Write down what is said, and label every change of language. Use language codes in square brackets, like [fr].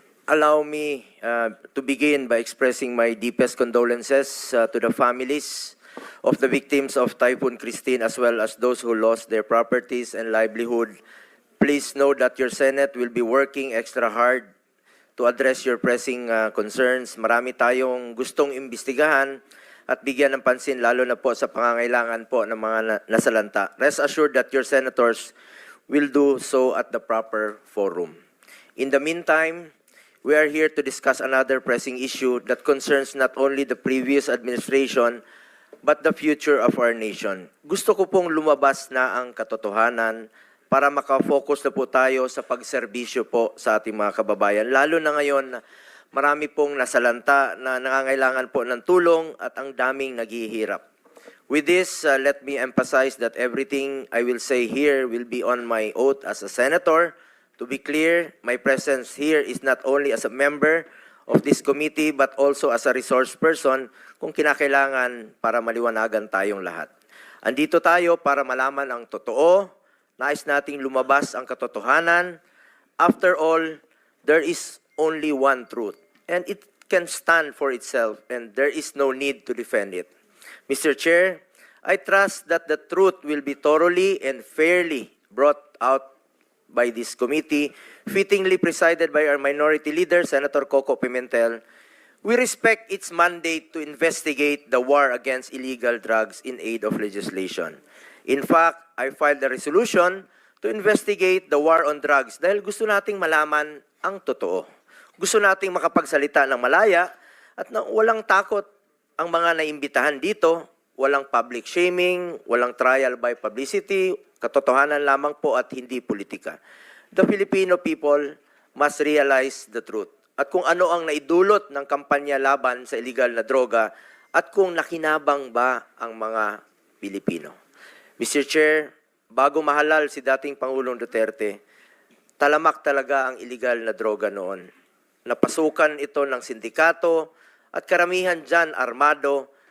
[en] Allow me to begin by expressing my deepest condolences to the families of the victims of Typhoon Christine as well as those who lost their properties and livelihood. Please know that your Senate will be working extra hard to address your pressing concerns. [tl] Marami tayong gustong imbestigahan at bigyan ng pansin lalo na po sa pangangailangan po ng mga nasalanta. [en] Rest assured that your senators will do so at the proper forum. In the meantime, we are here to discuss another pressing issue that concerns not only the previous administration but the future of our nation. [tl] Gusto ko pong lumabas na ang katotohanan para makafocus na po tayo sa pagserbisyo po sa ating mga kababayan. Lalo na ngayon, marami pong nasalanta na nangangailangan po ng tulong at ang daming naghihirap. [en] With this, let me emphasize that everything I will say here will be on my oath as a senator. To be clear, my presence here is not only as a member of this committee but also as a resource person [tl] kung kinakailangan para maliwanagan tayong lahat. Andito tayo para malaman ang totoo. Nais nating lumabas ang katotohanan. [en] After all, there is only one truth, and it can stand for itself, and there is no need to defend it. Mr. Chair, I trust that the truth will be thoroughly and fairly brought out by this committee, fittingly presided by our minority leader, Senator Coco Pimentel. We respect its mandate to investigate the war against illegal drugs in aid of legislation. In fact, I filed a resolution to investigate the war on drugs [tl] dahil gusto nating malaman ang totoo. Gusto nating makapagsalita ng malaya At walang takot ang mga naimbitahan dito, walang public shaming, walang trial by publicity, katotohanan lamang po at hindi politika. [en] The Filipino people must realize the truth. [tl] At kung ano ang naidulot ng kampanya laban sa illegal na droga at kung nakinabang ba ang mga Pilipino. Mr. Chair, bago mahalal si dating Pangulong Duterte, talamak talaga ang illegal na droga noon. Napasukan ito ng sindikato at karamihan dyan armado.